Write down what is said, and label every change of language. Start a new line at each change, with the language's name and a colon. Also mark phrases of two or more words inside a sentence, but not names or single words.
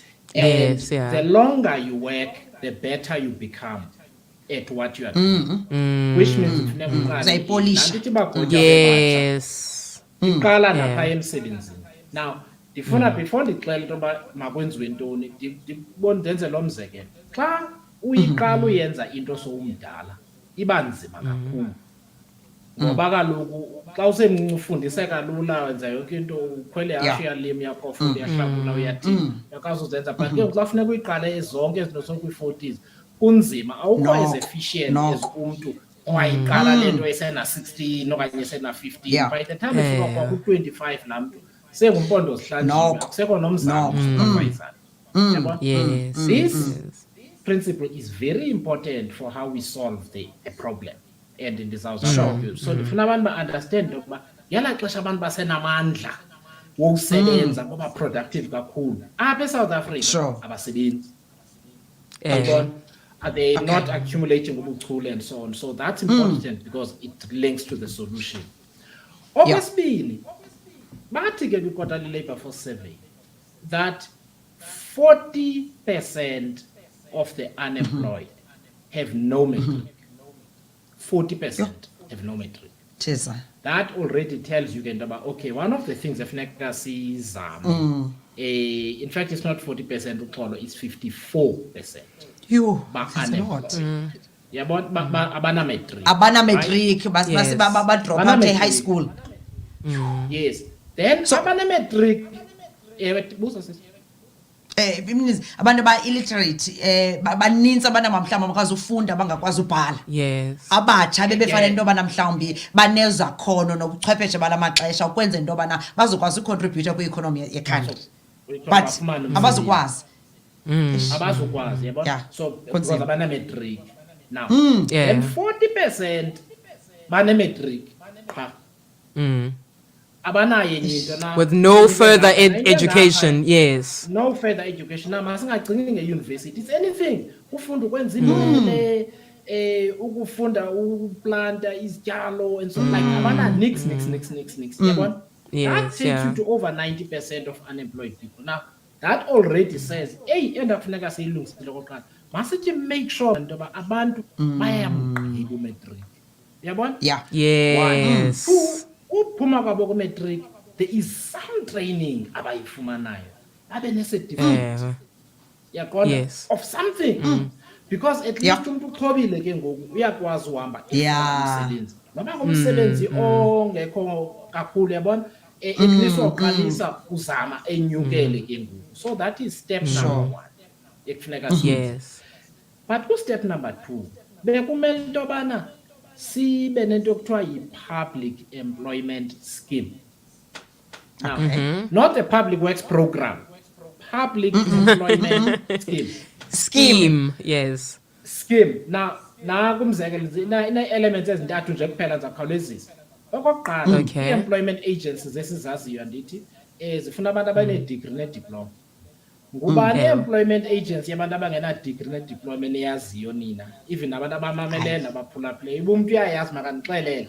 English: And the longer you work, the better you become at what you are doing. Which means yes.
Xhosa: Iqala napha emsebenzini. Now, ndifuna before ndixele into yoba makwenziwe ntoni, ndenze lo mzekelo. Xa uyiqala uyenza into sowumdala, iba nzima kakhulu. Ngoba kaloku xa usemncinci ufundiseka lula, wenza yonke into, ukhwele ihashe yalimi yakho, ufunda uyahlakula, uyathini, uyakwazi uzenza. But ke xa funeka uyiqale zonke ezinto sonke-40s, kunzima, awukho
English: as efficient as
Xhosa: umntu owayiqala le nto esena-16 okanye esena-15.
English: By the time
Xhosa: efika kwaku-25 laa mntu sengumpondo zihlanjiwe, akusekho nomzamo supervisor.
English: This principle is very important for how we solve a problem. And in the South Africa.
Xhosa: So ndifuna abantu ba-understand ukuba yala xesha abantu basenamandla wokusebenza ngoba productive kakhulu apha eSouth Africa abasebenzi.
English: Are they not accumulating ubuchule and so on? So that's important because it links to the solution. Obviously,
Xhosa: bathi ke
English: kwi-quarterly labor force survey that 40% of the unemployed have no metric. 40% have no metric. That already tells you about, okay, one of the things FNECA sees, in fact, it's not 40%, it's 54%. That's a lot. Yeah, but
Xhosa: abana metric. Abana metric,
English: but drop out of high school. Yes. Then,
Xhosa: abana metric, abantu ba-illiterate baninzi abantu mhlawumbi abakwazi ufunda bangakwazi ubhala. Abatsha bebefanele into yobana mhlawumbi banezakhono nobuchwepheshe bala maxesha ukwenza into yobana bazokwazi ucontribute kwi-economy yekhantri, but abazokwazi.
English: So because abana-metric now, and 40% bane-metric with no further education. No further education.
Xhosa: Now, masingagcini nge-university.
English: It's anything.
Xhosa: Ufunda ukwenza imele, ukufunda ukuplanta izityalo
English: and so like
Xhosa: abana nix.
English: That takes you to over 90% of unemployed people. Now, that already says,
Xhosa: hey, endakufuneka siyilungisile okokuqala. Masithi
English: make sure
Xhosa: ntoba abantu bayamgqiba umetric. Yabona?
English: Yes.
Xhosa: 2, uphuma kwabo ku-metric,
English: there is some training
Xhosa: abayifumanayo abe
English: ne-certificate of something, because at least
Xhosa: umuntu uxhobile ke ngoku uyakwazi uhamba umsebenzi noba ngumsebenzi ongekho kakhulu, yabona,
English: at least
Xhosa: waqalisa uzama enyukele ke ngoku.
English: So that is step number 1 ekufuneka.
Xhosa: But ku-
English: step number 2
Xhosa: bekumele into yobana sibe nento kuthiwa yi-
English: public employment scheme. Now, not a public works program, public employment Scheme, yes. Scheme.
Xhosa: Now kumzekelo ina-elements ezintathu nje kuphela ndizakhawulezisa. Okokuqala, i-
English: employment agencies
Xhosa: esizaziyo andithi zifuna abantu abanedegree nediploma. Ngubani i-
English: employment agency
Xhosa: yabantu abangena-degree nediploma eniyaziyo nina, even abantu abamameleyo nabaphulaphulayo, uba umntu uyayazi makanixelele.